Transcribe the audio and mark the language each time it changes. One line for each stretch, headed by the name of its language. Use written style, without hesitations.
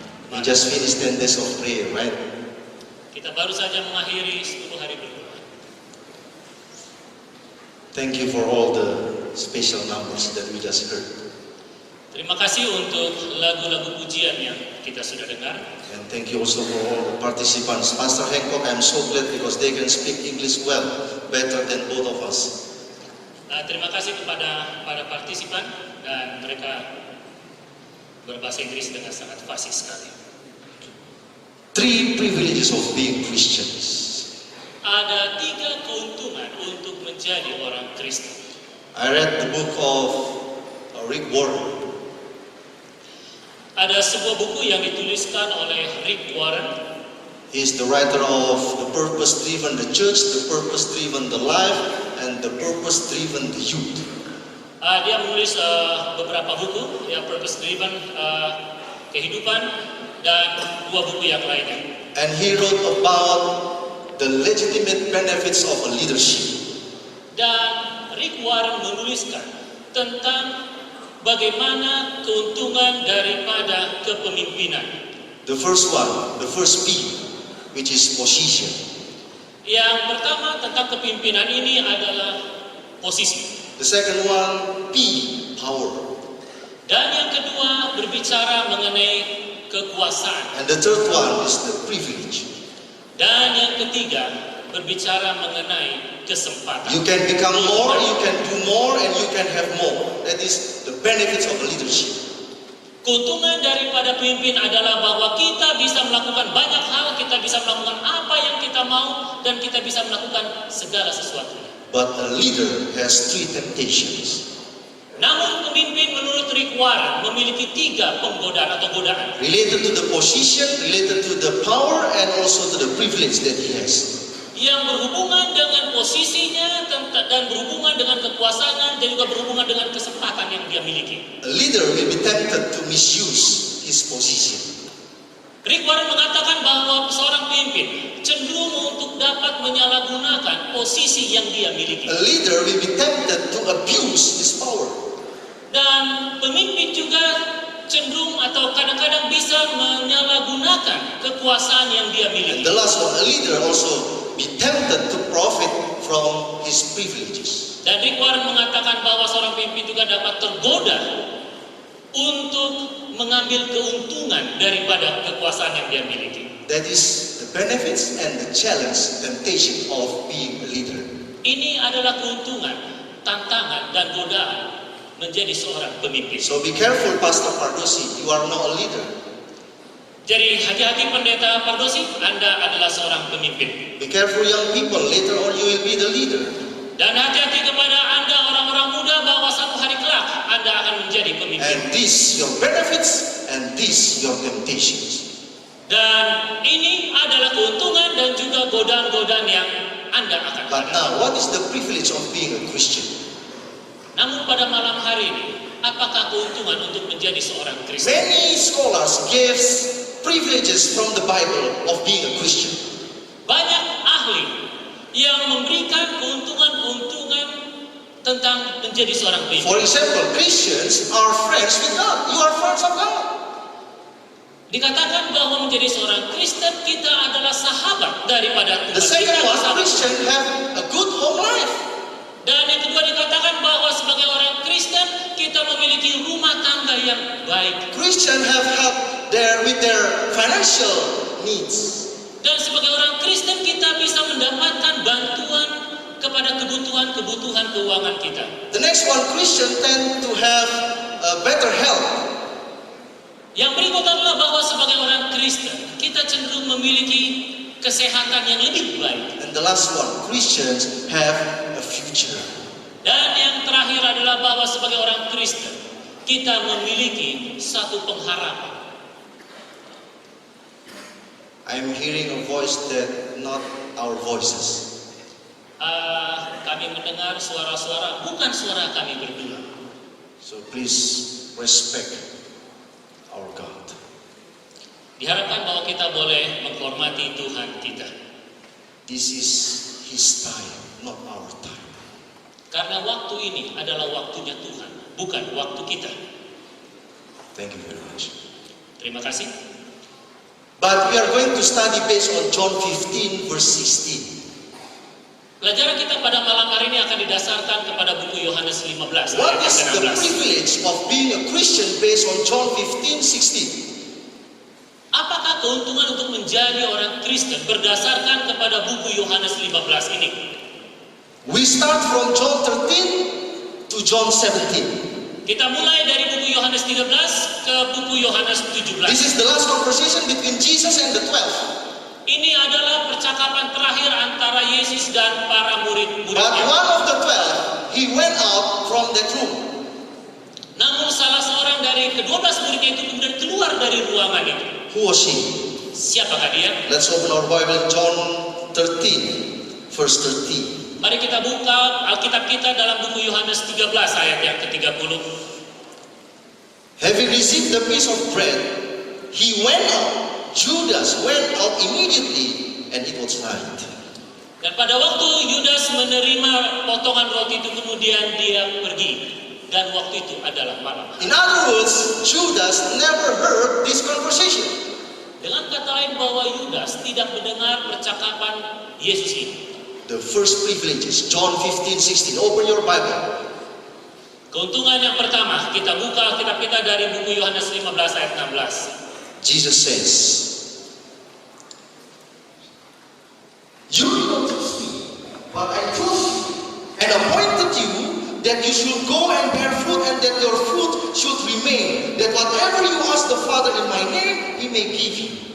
English: We just finished 10 days of prayer, right?
Indonesian: Kita baru saja mengakhiri 10 hari berdoa.
English: Thank you for all the special numbers that we just heard.
Indonesian: Terima kasih untuk lagu-lagu pujian yang kita sudah dengar.
English: And thank you also for all the participants. Pastor Hancock, I'm so glad because they can speak English well, better than both of us.
Indonesian: Terima kasih kepada para partisipan dan mereka berbahasa Inggris dengan sangat fasih sekali.
English: 3 privileges of being Christians.
Indonesian: Ada 3 keuntungan untuk menjadi orang Kristen.
English: I read the book of Rick Warren.
Indonesian: Ada sebuah buku yang dituliskan oleh Rick Warren.
English: He is the writer of The Purpose-Driven the Church, The Purpose-Driven the Life, and The Purpose-Driven the Youth.
Indonesian: Dia menulis beberapa buku, ya, Purpose Driven, kehidupan, dan 2 buku yang lainnya.
English: And he wrote about the legitimate benefits of a leadership.
Indonesian: Dan Rick Warren menuliskan tentang bagaimana keuntungan daripada kepemimpinan.
English: The first one, the first P, which is position.
Indonesian: Yang pertama tentang kepemimpinan ini adalah posisi.
English: The second one, P, power.
Indonesian: Dan yang kedua berbicara mengenai kekuasaan.
English: And the third one is the privilege.
Indonesian: Dan yang ketiga berbicara mengenai kesempatan.
English: You can become more, you can do more, and you can have more. That is the benefits of a leadership.
Indonesian: Keuntungan daripada pemimpin adalah bahwa kita bisa melakukan banyak hal, kita bisa melakukan apa yang kita mau, dan kita bisa melakukan segala sesuatunya.
English: But a leader has 3 temptations.
Indonesian: Namun pemimpin menurut Rick Warren memiliki 3 penggodaan atau godaan.
English: Related to the position, related to the power, and also to the privilege that he has.
Indonesian: Yang berhubungan dengan posisinya dan berhubungan dengan kekuasaan dan juga berhubungan dengan kesempatan yang dia miliki.
English: A leader will be tempted to misuse his position.
Indonesian: Rick Warren mengatakan bahwa seorang pemimpin cenderung untuk dapat menyalahgunakan posisi yang dia miliki.
English: A leader will be tempted to abuse his power.
Indonesian: Dan pemimpin juga cenderung atau kadang-kadang bisa menyalahgunakan kekuasaan yang dia
English: And
Indonesian: miliki.
English: the last one, a leader also be tempted to profit from his privileges.
Indonesian: Dan Rick Warren mengatakan bahwa seorang pemimpin juga dapat tergoda untuk mengambil keuntungan daripada kekuasaan yang dia miliki.
English: That is the benefits and the challenge, temptation of being a leader.
Indonesian: Ini adalah keuntungan, tantangan, dan godaan menjadi seorang pemimpin.
English: So be careful, Pastor Pardosi, you are not a leader.
Indonesian: Jadi hati-hati Pendeta Pardosi, Anda adalah seorang pemimpin.
English: Be careful, young people, later on you will be the leader.
Indonesian: Dan hati-hati kepada Anda orang-orang muda bahwa satu hari kelak Anda akan menjadi pemimpin.
English: And these your benefits and these your temptations.
Indonesian: Dan ini adalah keuntungan dan juga godaan-godaan yang Anda akan
English: But
Indonesian: hadapi.
English: now, what is the privilege of being a Christian?
Indonesian: Namun pada malam hari ini, apakah keuntungan untuk menjadi seorang Kristen?
English: Many scholars gives privileges from the Bible of being a Christian.
Indonesian: Banyak ahli yang memberikan keuntungan-keuntungan tentang menjadi seorang pemimpin.
English: For example, Christians are friends with God. You are friends of God.
Indonesian: Dikatakan bahwa menjadi seorang Kristen kita adalah sahabat daripada
English: The
Indonesian: Tuhan.
English: second
Indonesian: Kita
English: one,
Indonesian: sahabat.
English: Christian have a good home life.
Indonesian: Dan yang kedua dikatakan bahwa sebagai orang Kristen kita memiliki rumah tangga yang baik.
English: Christian have help with their financial needs.
Indonesian: Dan sebagai orang Kristen kita bisa mendapatkan bantuan kepada kebutuhan-kebutuhan keuangan kita.
English: The next one, Christian tend to have a better health.
Indonesian: Yang berikut adalah bahwa sebagai orang Kristen kita cenderung memiliki kesehatan yang lebih baik.
English: And the last one, Christians have a future.
Indonesian: Dan yang terakhir adalah bahwa sebagai orang Kristen kita memiliki satu pengharapan.
English: I'm hearing a voice that not our voices.
Indonesian: Kami mendengar suara-suara bukan suara kami berdua.
English: So please respect our God.
Indonesian: Diharapkan bahwa kita boleh menghormati Tuhan kita.
English: This is His time, not our time.
Indonesian: Karena waktu ini adalah waktunya Tuhan, bukan waktu kita.
English: Thank you very much.
Indonesian: Terima kasih.
English: But we are going to study based on John 15 verse 16.
Indonesian: Pelajaran kita pada malam hari ini akan didasarkan kepada buku Yohanes 15
English: What
Indonesian: ayat
English: is the
Indonesian: 16.
English: privilege of being a Christian based on John 15, 16?
Indonesian: Apakah keuntungan untuk menjadi orang Kristen berdasarkan kepada buku Yohanes 15 ini?
English: We start from John 13 to John 17.
Indonesian: Kita mulai dari buku Yohanes 13 ke buku Yohanes 17.
English: This is the last conversation between Jesus and the 12.
Indonesian: Ini adalah percakapan terakhir antara Yesus dan para
English: But
Indonesian: murid-muridnya.
English: one of the 12, he went out from that room.
Indonesian: Namun salah seorang dari ke-12 muridnya itu kemudian keluar dari ruangan itu.
English: Who was she?
Indonesian: Siapakah dia?
English: Let's open our Bible in John 13, verse 13.
Indonesian: Mari kita buka Alkitab kita dalam buku Yohanes 13 ayat yang ke-30.
English: Having received the piece of bread, he went out. Judas went out immediately, and it was night.
Indonesian: Dan pada waktu Yudas menerima potongan roti itu kemudian dia pergi. Dan waktu itu adalah malam.
English: In other words, Judas never heard this conversation.
Indonesian: Dengan kata lain bahwa Yudas tidak mendengar percakapan Yesus ini.
English: The first privilege is John 15, 16. Open your Bible.
Indonesian: Keuntungan yang pertama, kita buka Alkitab kita dari buku Yohanes 15 ayat 16.
English: Jesus says, "You did not choose me, but I chose you and appointed you that you should go and bear fruit and that your fruit should remain, that whatever you ask the Father in my name, He may give you."